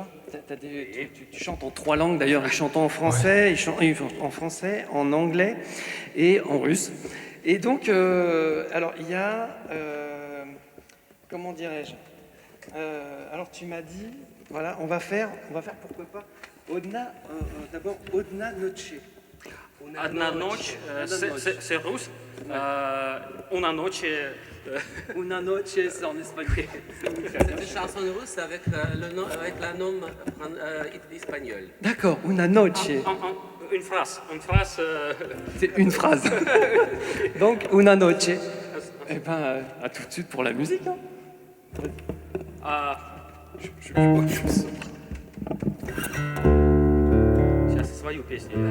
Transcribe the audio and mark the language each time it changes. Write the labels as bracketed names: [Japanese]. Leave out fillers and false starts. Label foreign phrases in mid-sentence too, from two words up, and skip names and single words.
[French] Tu chantes en 3 langues d'ailleurs. Il chante en français, il chante en français, en anglais et en russe. Et donc, alors il y a, comment dirais-je? Alors tu m'as dit, voilà, on va faire pourquoi pas d'abord Odna Noche. Одна ночь, c'est russe. Una noche. Una noche, c'est en espagnol. C'est une chanson russe avec la nom espagnol. D'accord, una noche. Une phrase. C'est une phrase. Donc, una noche. Eh ben, à tout de suite pour la musique. Hein. [Russian] Сейчас свою песню.